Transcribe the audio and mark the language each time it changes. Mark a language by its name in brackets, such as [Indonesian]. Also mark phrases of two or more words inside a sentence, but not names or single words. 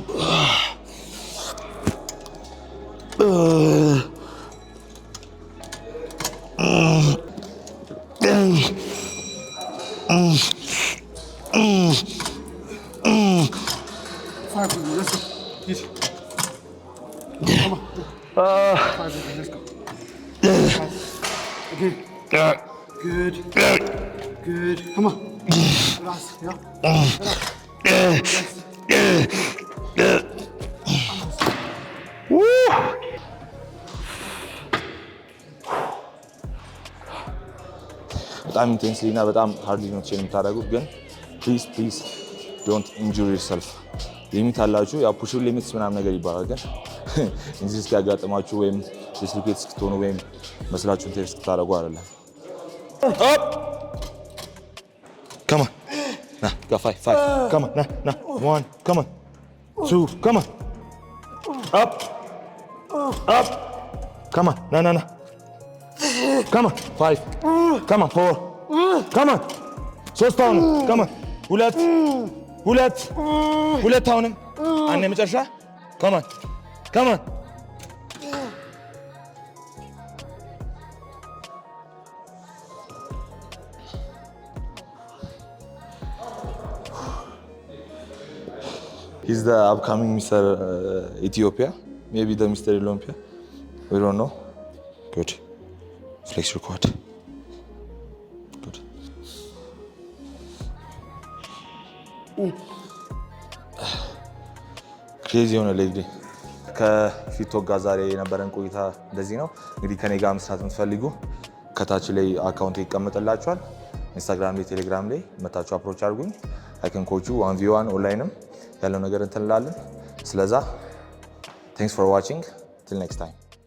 [English] Five with me, let's go. Easy. Come on. 5 with me, let's go. Again. Good. Good. Come on. Last, yeah. [Amharic] በጣም ኢንቴንስሊ እና በጣም ሃርድሊ ነው ትሬን የምታደርጉት ግን [English] please don't injure [Amharic] ዮርሰልፍ ሊሚት አላችሁ ያ [English] push limits [Amharic] ምናምን ነገር ይባላል ግን እንጂ እስኪያጋጥማችሁ ወይም ዲስሎኬት እስክትሆኑ ወይም መስላችሁን ቴስት ታደርጉ አይደለም [English] up come on nah go 5 come on nah 1 come on 2 come on up come on nah come on 5 come on 4 come on 3 አሁን come on [Amharic] ሁለት አሁንም አንዴ መጨረሻ [English] come on He's the upcoming Mr. Ethiopia, maybe the Mr. Olympia. We don't know. Good. Flex your quad. Good. Crazy on a leg day. [Amharic] ከፊቶክ ጋር ዛሬ የነበረን ቆይታ እንደዚህ ነው። እንግዲህ ከኔ ጋር መስራት የምትፈልጉ ከታች ላይ አካውንት ይቀመጥላችኋል። ኢንስታግራም ላይ፣ ቴሌግራም ላይ መታችሁ አፕሮች አድርጉኝ። አይከን ኮቹ 1v1 ኦንላይንም ያለው ነገር እንትን እንላለን። ስለዛ [English] thanks for watching till next time